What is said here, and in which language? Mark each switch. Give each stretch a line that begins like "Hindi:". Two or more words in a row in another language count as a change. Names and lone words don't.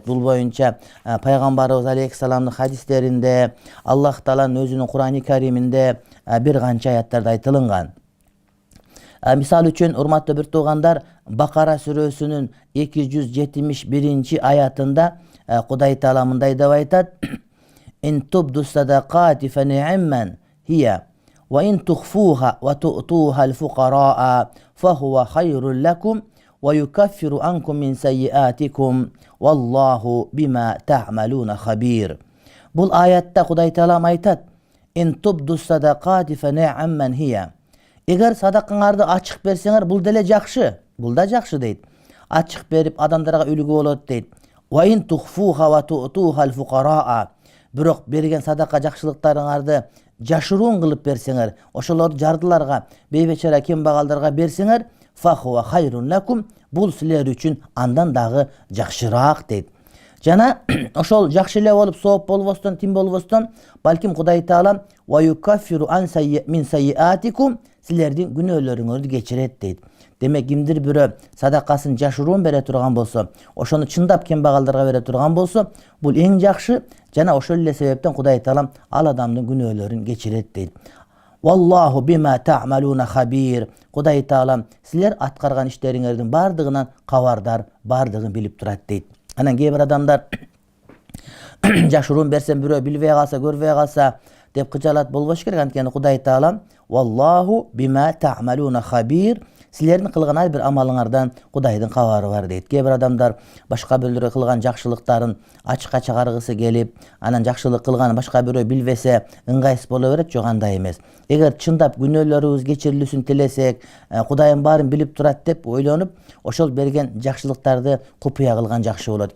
Kyrgyz: Бул боюнча пайгамбарыбыз алейхиссаламдын хадистеринде, Аллах Тааланын өзүнүн Кур'ани Кариминде бир канча аяттарда айтылган. Мисалы үчүн, урматтуу бир туугандар, Бакара сүрөсүнүн 271 аятында Кудай Таала мындай деп айтат:
Arabic: "إن تبدوا الصدقات فنعما هي, وإن تخفوها وتؤتوها الفقراء فهو خير لكم ويكفر عنكم من سيئاتكم والله بما تعملون خبير."
Kyrgyz: Бул аятта Кудай Таала айтат:
Arabic: "إن تبدوا الصدقات فنعما هي."
Kyrgyz: Эгер садакаңарды ачык берсеңер, бул деле жакшы. Бул да жакшы дейт. Ачык берип адамдарга үлгү болот дейт.
Arabic: وإن تخفوها وتؤتوها الفقراء.
Kyrgyz: Бирок берген садака жакшылыктарыңарды жашыруун кылып берсеңер, ошолорду жардыларга, бейбечара кембагалдарга берсеңер,
Arabic: فهو خير لكم.
Kyrgyz: Бул силер үчүн андан дагы жакшыраак дейт. Жана ошол жакшы эле болуп, сооп болбостон, тим болбостон, балким Кудай Таала
Arabic: ويكفر من سيئاتكم,
Kyrgyz: силердин күнөөлөрүңөрдү кечирет дейт. Демек, кимдир бирөө садакасын жашыруун бере турган болсо, ошону чындап кембагалдарга бере турган болсо, бул эң жакшы. Жана ошол эле себептен Кудай Таала ал адамдын күнөөлөрүн кечирет дейт.
Arabic: والله بما تعملون خبير.
Kyrgyz: Кудай Таала силер аткарган иштериңердин бардыгынан кабардар, бардыгын билип турат дейт. Анан кээ бир адамдар жашыруун берсем бирөө билбей калса, көрбөй калса деп кыжалат болбош керек. Анткени Кудай Таала
Arabic: والله بما تعملون خبير.
Kyrgyz: Силердин кылган ар бир амалыңардан Кудайдын кабары бар дейт. Кээ бир адамдар башка бирлерге кылган жакшылыктарын ачыкка чыгаргысы келип, анан жакшылык кылганын башка бирөө билбесе ыңгайсыз боло берет. Жок, андай эмес. Эгер чындап күнөөлөрүбүз кечирилүүсүн тилесек, Кудайым баарын билип турат деп ойлонуп, ошол берген жакшылыктарды купуя кылган жакшы болот.